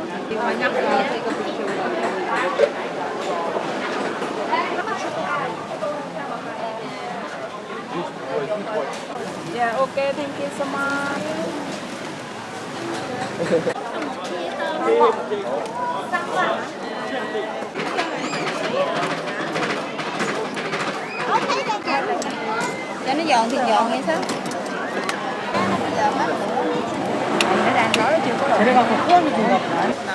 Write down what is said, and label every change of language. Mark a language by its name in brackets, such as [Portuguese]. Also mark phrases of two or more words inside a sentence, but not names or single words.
[English] Yeah, okay, thank you so much. [Vietnamese] Cho nó giòn thì giòn hay sao? [Korean] 그래갖고 꾸안이 좋은가 보다.